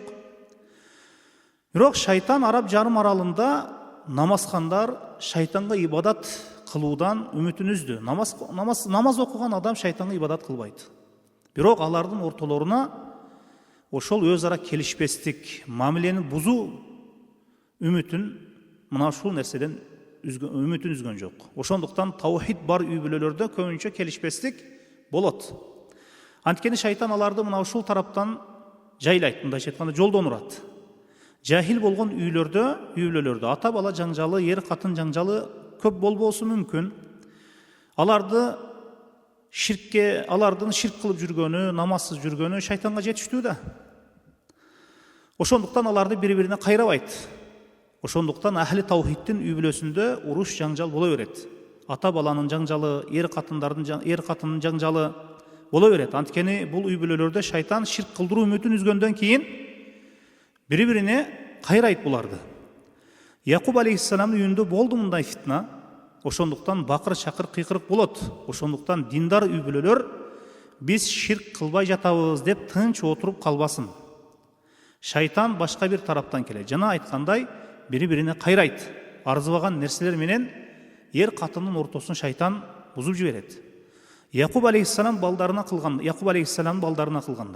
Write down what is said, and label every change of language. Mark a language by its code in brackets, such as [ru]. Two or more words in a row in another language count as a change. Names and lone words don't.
[ky] Бирок шайтан араб жарым аралында намазхандар шайтанга ибадат кылуудан үмүтүн үздү. Намаз окуган адам шайтанга ибадат кылбайт. Бирок алардын ортолоруна ошол өзара келишпестик, мамилени бузуу үмүтүн мына ушул нерседен үмүтүн үзгөн жок. Ошондуктан таухид бар үй-бүлөлөрдө көбүнчө келишпестик болот. Анткени шайтан аларды мына ушул тараптан жайлайт, мындайча айтканда жолдон урат. Жахил болгон үй-бүлөлөрдө ата бала жаңжалы, эр катын жаңжалы көп болбосу мүмкүн. Алардын ширк кылып жүргөнү, намазсыз жүргөнү шайтанга жетиштүү да. Ошондуктан аларды бири-бирине кайрабайт. Ошондуктан ахли таухиддин үй-бүлөсүндө уруш жаңжал боло берет. Ата баланын жаңжалы, эр катынын жаңжалы боло берет. Анткени бул үй-бүлөлөрдө шайтан ширк кылдыруу үмүтүн үзгөндөн кийин бири-бирине кайрайт буларды. Якуб алейхиссаламдын үйүндө болду мындай фитна. Ошондуктан бакыр чакыр кыйкырык болот. Ошондуктан диндар үй-бүлөлөр биз ширк кылбай жатабыз деп тынч отуруп калбасын. Шайтан башка бир тараптан келет. Жана айткандай бири-бирине кайрайт. Арзыбаган нерселер менен эр катынын ортосун шайтан бузуп жиберет. Якуб алейхиссалам балдарына кылгандай.